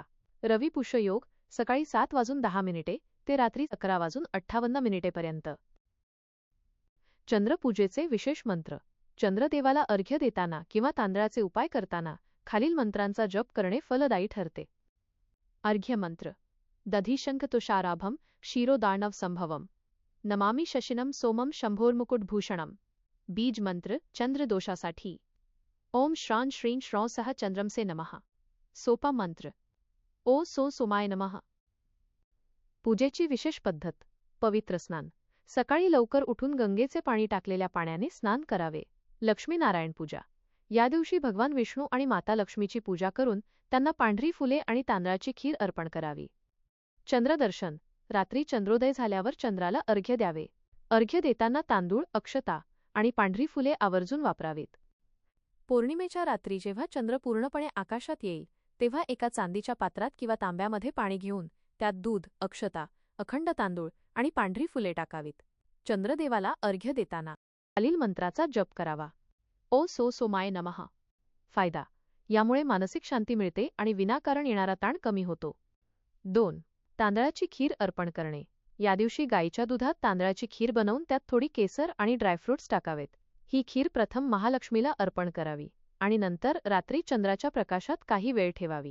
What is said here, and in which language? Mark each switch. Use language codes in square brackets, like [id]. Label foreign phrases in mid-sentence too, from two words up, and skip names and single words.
[mr] रवी पुष्य योग सकाळी 7:10 ते रात्री 11:58 पर्यंत. चंद्रपूजेचे विशेष मंत्र. चंद्रदेवाला अर्घ्य देताना किंवा तांदळाचे उपाय करताना खालील मंत्रांचा जप करणे फलदायी ठरते. अर्घ्य मंत्र. [sa] दधिशंखतुषाराभं क्षीरोदार्णव संभवम नमामि शशिनं सोमं शंभोर्मुकुटभूषणम. [mr] बीज मंत्र चंद्रदोषासाठी [sa] ओम श्रां श्रीं श्रौं सह चंद्रमसे नमः. [mr] सोपा मंत्र [sa] ओ सो सोमाय नमः. [mr] पूजेची विशेष पद्धत. पवित्र स्नान. सकाळी लवकर उठून गंगेचे पाणी टाकलेल्या पाण्याने स्नान करावे. लक्ष्मीनारायण पूजा. या दिवशी भगवान विष्णू आणि माता लक्ष्मीची पूजा करून त्यांना पांढरी फुले आणि तांदळाची खीर अर्पण करावी. चंद्रदर्शन. रात्री चंद्रोदय झाल्यावर चंद्राला अर्घ्य द्यावे. अर्घ्य देताना तांदूळ, अक्षता आणि पांढरी फुले आवर्जून वापरावीत. पौर्णिमेच्या रात्री जेव्हा चंद्र पूर्णपणे आकाशात येईल तेव्हा एका चांदीच्या पात्रात किंवा तांब्यामध्ये पाणी घेऊन त्यात दूध, अक्षता, अखंड तांदूळ आणि पांढरी फुले टाकावीत. चंद्रदेवाला अर्घ्य देताना खालील मंत्राचा जप करावा. [sa] ओ सो सोमाय नमः. [mr] फायदा. यामुळे मानसिक शांती मिळते आणि विनाकारण येणारा ताण कमी होतो. 2. तांदळाची खीर अर्पण करणे. या दिवशी गाईच्या दुधात तांदळाची खीर बनवून त्यात थोडी केसर आणि ड्रायफ्रुट्स टाकावेत. ही खीर प्रथम महालक्ष्मीला अर्पण करावी आणि नंतर रात्री चंद्राच्या प्रकाशात काही वेळ ठेवावी.